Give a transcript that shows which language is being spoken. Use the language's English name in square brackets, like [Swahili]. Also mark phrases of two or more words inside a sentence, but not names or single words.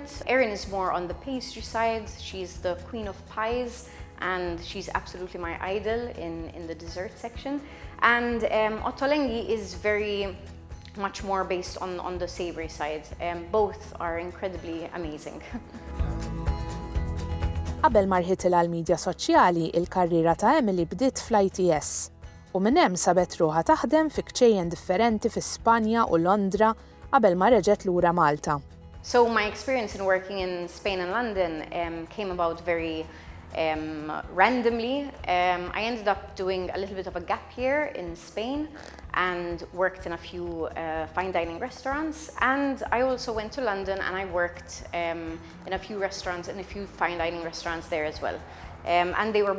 [English] Erin is more on the pastry side. She's the queen of pies, and she's absolutely my idol in the dessert section. And Ottolenghi is very much more based on the savory side. Both are incredibly amazing. [Maltese] Qabel ma rħitilha l-midja soċjali, il-karriera ta' Emily bdiet fl-ITS u minn hemm sabet ruħha taħdem fi kċejjen differenti fi Spanja u Londra qabel ma reġgħet lura Malta. [English] So my experience in working in Spain and London came about very randomly. I ended up doing a little bit of a gap year in Spain and worked in a few fine dining restaurants. And I also went to London and I worked in a few restaurants, in a few fine dining restaurants there as well.